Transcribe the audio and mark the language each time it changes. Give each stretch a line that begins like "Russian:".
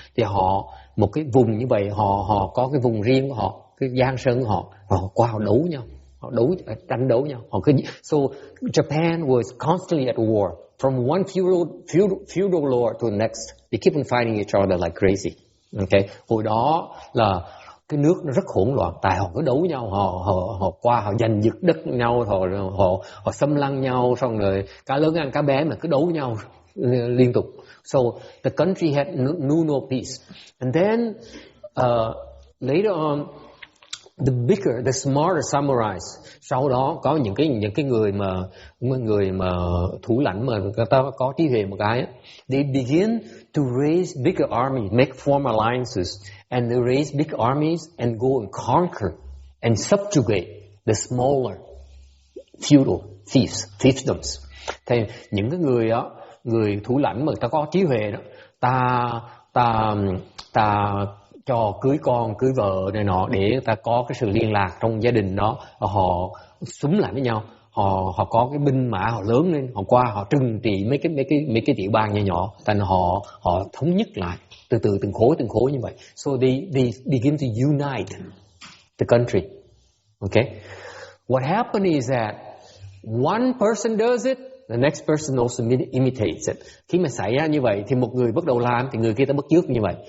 Vietnamese: Thì họ một cái vùng như vậy, họ có cái vùng riêng của họ, cái giang sơn của họ qua họ đấu nhau. Họ tranh đấu nhau.
English: So Japan was constantly at war from one feudal lord to the next. They keep on fighting each other like crazy.
Vietnamese: Okay, hồi đó là cái nước nó rất hỗn loạn, tại họ cứ đấu nhau, họ qua họ giành giật đất nhau, họ xâm lăng nhau, xong rồi cá lớn ăn cá bé mà cứ đấu nhau liên tục.
English: So the country had no peace. And then later on, the smarter samurais,
Vietnamese: sau đó có những cái người mà thủ lãnh mà người ta có trí huệ một cái,
English: they begin to raise bigger armies, make form alliances, and they raise big armies and go and conquer and subjugate the smaller feudal fiefdoms.
Vietnamese: Thì những cái người thủ lãnh mà người ta có trí huệ đó, ta cho cưới con cưới vợ này nọ để ta có cái sự liên lạc trong gia đình đó, họ xúm lại với nhau, họ có cái binh mã, họ lớn lên, họ qua họ trừng trị mấy cái tiểu bang nhỏ, thành họ thống nhất lại từ từng khối như vậy.
English: So they begin to unite the country. Okay, what happened is that one person does it, the next person also imitates it.
Vietnamese: Khi mà xảy ra như vậy thì một người bắt đầu làm thì người kia ta bắt chước như vậy.